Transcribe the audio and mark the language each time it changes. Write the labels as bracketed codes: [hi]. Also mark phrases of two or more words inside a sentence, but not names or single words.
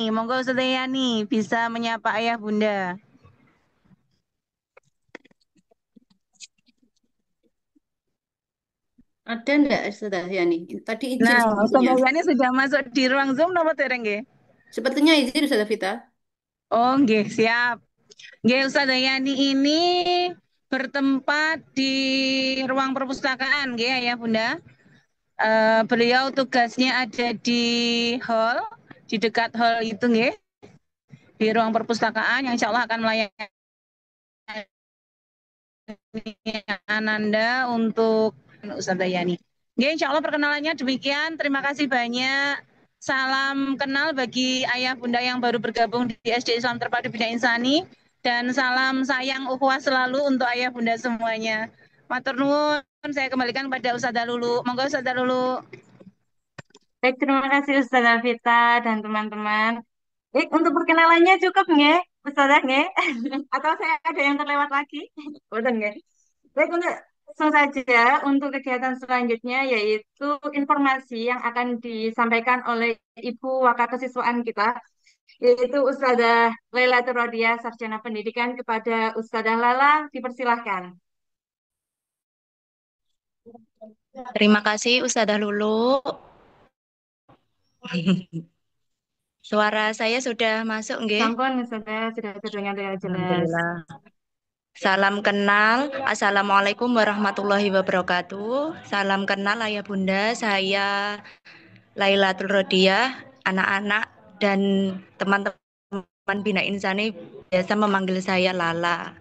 [id] Monggo Ustazah Yani bisa menyapa ayah bunda. Ada enggak Ustazah Yani? Tadi izin Nah, sepertinya. Ustazah Yani sudah masuk di ruang Zoom nomor tereng nggih? Sepertinya izin Ustazah Vita. Oh, nggih, siap. Nggih, Ustazah Yani ini bertempat di ruang perpustakaan nggih ya Bunda. Beliau tugasnya ada di hall, di dekat hall itu nggih. Di ruang perpustakaan yang [ar] إن شاء الله [id] akan melayani Ananda untuk Ustazah Yani. Nggih, [ar] إن شاء الله [id] perkenalannya demikian. Terima kasih banyak. Salam kenal bagi ayah bunda yang baru bergabung di SD Islam Terpadu Bina Insani. Dan salam sayang ukhuwah selalu untuk ayah bunda semuanya. [jv] Matur nuwun, [id] saya kembalikan kepada Ustazah Lulu. Monggo Ustazah Lulu. Baik, terima kasih Ustazah Vita dan teman-teman. Baik, untuk perkenalannya cukup nggih, Ustazah nggih? Atau saya ada yang terlewat lagi? [jv] Boten nggih. [id] Baik, langsung saja untuk kegiatan selanjutnya yaitu informasi yang akan disampaikan oleh Ibu Wakil Kesiswaan kita, yaitu Ustazah Laila Rodia, Sarjana Pendidikan. Kepada Ustazah Lala, dipersilahkan. Terima kasih Ustazah Lulu. Suara saya sudah masuk nggih? Sampun Ustazah, sudah terdengar dengan jelas. Alhamdulillah. Salam kenal. [ar] السلام عليكم ورحمة الله وبركاته. [id] Salam kenal ayah bunda, saya Lailatul Rodiah. Anak-anak dan teman-teman Bina Insani biasa memanggil saya Lala.